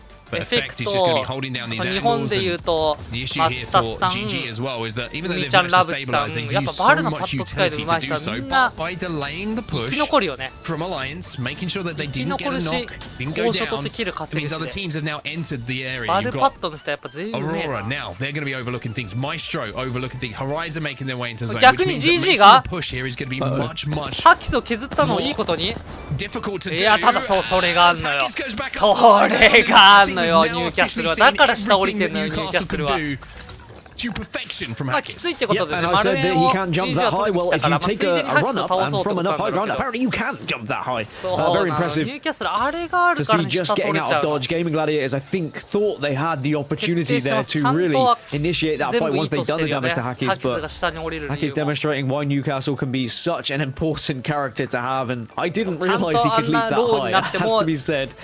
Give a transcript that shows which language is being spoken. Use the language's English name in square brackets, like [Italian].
[English] But Effect is just going to be holding down these angles, and the issue here for GG as well is that even though they've managed to stabilize, they've used so much utility to do so, but by delaying the push from Alliance, making sure that they didn't get a knock, didn't go down, it means other teams have now entered the area. You've got Aurora now, they're going to be overlooking things, Maestro overlooking things, Horizon making their way into zone, which means that making the push here is going to be much more difficult to do. [Japanese] のよ、ニューキャッスルは。だから下降りてんのよ、ニューキャッスルは。 [English] To perfection from [Japanese] きついってことでね、 [English] and I said that he can't jump that high. Well, if you take a run up and from enough high ground, apparently you can't jump that high. Very impressive to see just getting out of dodge. Gaming Gladiators, I think, thought they had the opportunity there to really initiate that fight once they'd done the damage to Hackis, but Hackis demonstrating why Newcastle can be such an important character to have, and I didn't realize he could leap that high, it has to be said.